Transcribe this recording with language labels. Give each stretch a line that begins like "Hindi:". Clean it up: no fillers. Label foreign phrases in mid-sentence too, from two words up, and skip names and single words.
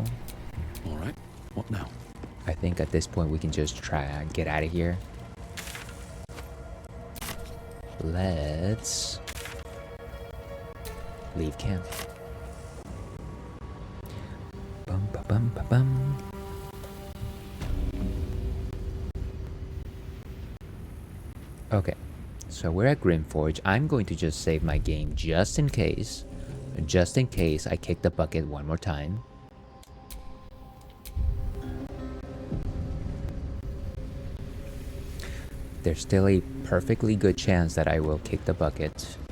English: Alright, what now? I think at this point we can just try and get out of here. Let's... leave camp. Bum ba bum ba bum. Okay, so we're at Grimforge. I'm going to just save my game just in case. Just in case I kick the bucket one more time. There's still a perfectly good chance that I will kick the bucket.